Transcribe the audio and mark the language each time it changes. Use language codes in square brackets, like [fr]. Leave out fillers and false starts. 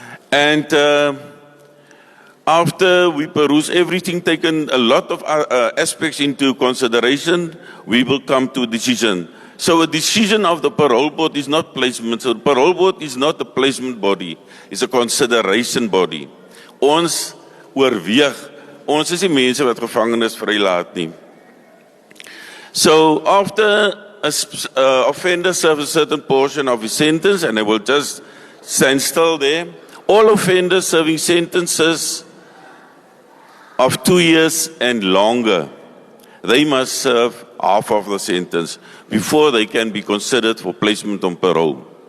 [en] And after we peruse everything, taken a lot of aspects into consideration, we will come to a decision. So a decision of the parole board is not placement. So the parole board is not a placement body. It's a consideration body. [af] Ons oorweeg, ons is die mense wat gevangenes vrylaat nie. [en] So after a offender serves a certain portion of his sentence, and I will just stand still there, all offenders serving sentences of 2 years and longer, they must serve half of the sentence before they can be considered for placement on parole.